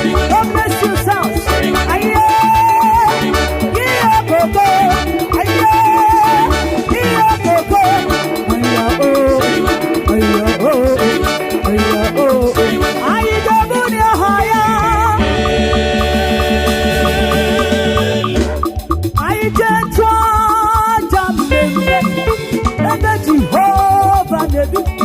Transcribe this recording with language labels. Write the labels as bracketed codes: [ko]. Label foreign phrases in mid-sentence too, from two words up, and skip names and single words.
[en] God bless you, sounds. Aye. Yeah, go, go. Aye. Yeah, go, go. Aya, oh. Aya, oh. Aya, oh. [ig] Anyị ga-ebu ndị agha ya. Anyị ga-eju aja mmemme ebe Jehova na-ebi.